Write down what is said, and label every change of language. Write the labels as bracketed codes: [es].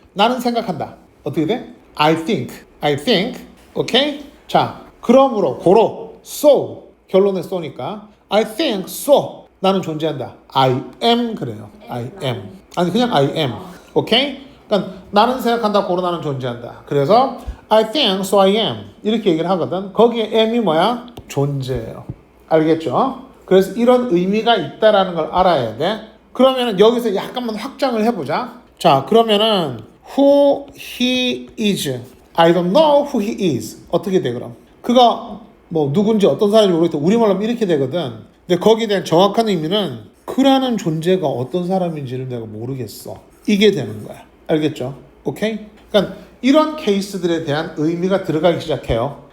[ko] 나는 생각한다. 어떻게 돼? [en] I think. [ko] 오케이? 자, 그러므로 so 결론에 쏘니까 [en] I think so. [ko] 나는 존재한다. [en] I am [ko] 그래요. I am. 아니 그냥 I am. 오케이? 그러니까 나는 생각한다. 나는 존재한다. 그래서 [en] I think so I am. [ko] 이렇게 얘기를 하거든. 거기에 am이 뭐야? 존재예요. 알겠죠? 그래서 이런 의미가 있다라는 걸 알아야 돼. 그러면은 여기서 약간만 확장을 해보자. 자, 그러면은 [en] who he is. I don't know who he is. [ko] 어떻게 돼 그럼? 그가 누군지 어떤 사람인지 모르겠다. 우리말로 하면 이렇게 되거든. 근데 거기에 대한 정확한 의미는 그라는 존재가 어떤 사람인지를 내가 모르겠어. 이게 되는 거야. 알겠죠? 오케이? 그러니까 이런 케이스들에 대한 의미가 들어가기 시작해요.